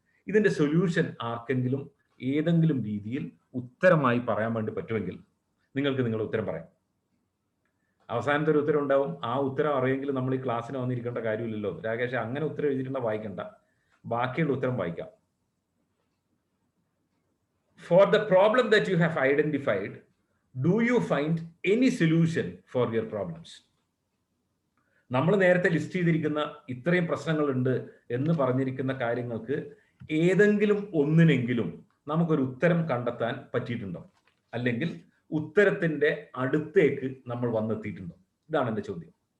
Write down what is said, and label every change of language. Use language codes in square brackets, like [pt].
[ml] ഇതിൻ്റെ സൊല്യൂഷൻ ആർക്കെങ്കിലും ഏതെങ്കിലും രീതിയിൽ ഉത്തരമായി പറയാൻ വേണ്ടി പറ്റുമെങ്കിൽ നിങ്ങൾക്ക് നിങ്ങളുടെ ഉത്തരം പറയാം. അവസാനത്തെ ഒരു ഉത്തരം ഉണ്ടാവും. ആ ഉത്തരം അറിയെങ്കിൽ നമ്മൾ ഈ ക്ലാസ്സിന് വന്നിരിക്കേണ്ട കാര്യമില്ലല്ലോ. രാകേഷ് അങ്ങനെ ഉത്തരം എഴുതിയിട്ടുണ്ട വായിക്കണ്ട, ബാക്കിയുള്ള ഉത്തരം വായിക്കാം. [en] For the problem that you have identified, do you find any solution for your problems? [ml] നമ്മൾ നേരത്തെ ലിസ്റ്റ് ചെയ്തിരിക്കുന്ന ഇത്രയും പ്രശ്നങ്ങളുണ്ട് എന്ന് പറഞ്ഞിരിക്കുന്ന കാര്യങ്ങൾക്ക് ഏതെങ്കിലും ഒന്നിനെങ്കിലും നമുക്കൊരു ഉത്തരം കണ്ടെത്താൻ പറ്റിയിട്ടുണ്ടോ? അല്ലെങ്കിൽ ഉത്തരത്തിന്റെ അടുത്തേക്ക് നമ്മൾ വന്നെത്തിയിട്ടുണ്ടോ? ഇതാണ് എൻ്റെ ചോദ്യം.